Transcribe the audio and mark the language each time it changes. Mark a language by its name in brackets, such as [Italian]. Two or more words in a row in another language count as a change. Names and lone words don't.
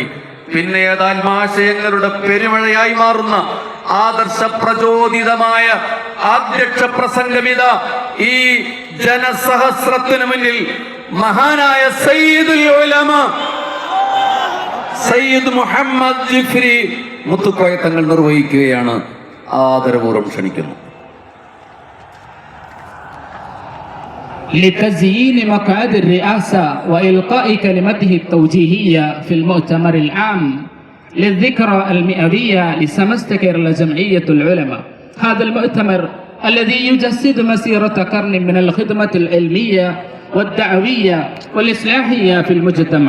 [Malayalam] പിന്നെ ആത്മാശയങ്ങളുടെ പെരുമഴയായി മാറുന്ന ആദർശ പ്രചോദിതമായ ആദ്യക്ഷ പ്രസംഗമിത ഈ ജനസഹസ്രത്തിനു മുന്നിൽ മഹാനായ സയ്യിദുൽ ഉലമ സയ്യിദ് മുഹമ്മദ് ജിഫ്രി മുത്തുക്കോയ തങ്ങൾ നിർവഹിക്കുകയാണ്. ആദരപൂർവ്വം ക്ഷണിക്കുന്നു. [Arabic] لتزيين مقعد الرئاسة وإلقاء كلمته التوجيهية في المؤتمر العام للذكرى 100 لسمست كيرلا جمعية العلماء. هذا المؤتمر الذي يجسد مسيرة قرن من الخدمة العلمية والدعوية والإصلاحية في المجتمع.